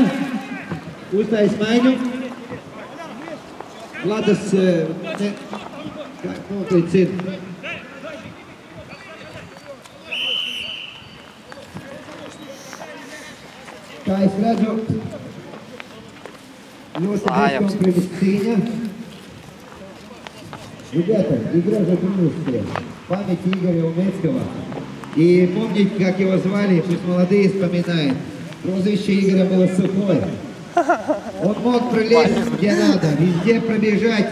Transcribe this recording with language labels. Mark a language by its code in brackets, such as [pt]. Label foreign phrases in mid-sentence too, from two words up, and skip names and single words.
[lv] Uztais maiņu. Vladas notiec ir. Kā es redzu, ļoti bezkompromis cīņa. [ru] Ребята, игра закончилась. Память Игоря Умецкого. И помните, как его звали, пусть молодые вспоминают. Прозвище Игоря было Сухой. Он мог пролезть где надо, везде пробежать.